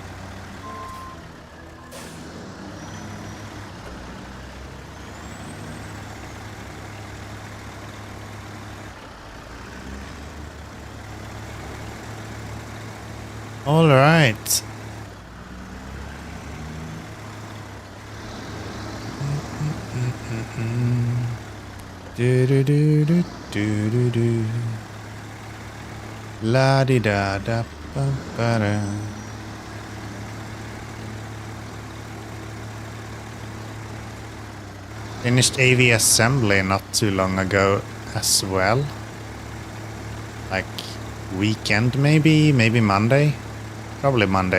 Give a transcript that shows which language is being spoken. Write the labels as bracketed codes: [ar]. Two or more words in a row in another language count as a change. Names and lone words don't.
[en] All right. Do do do do do do do. La di da da ba ba da. Finished AV assembly not too long ago as well. Like weekend maybe Monday. Probably Monday.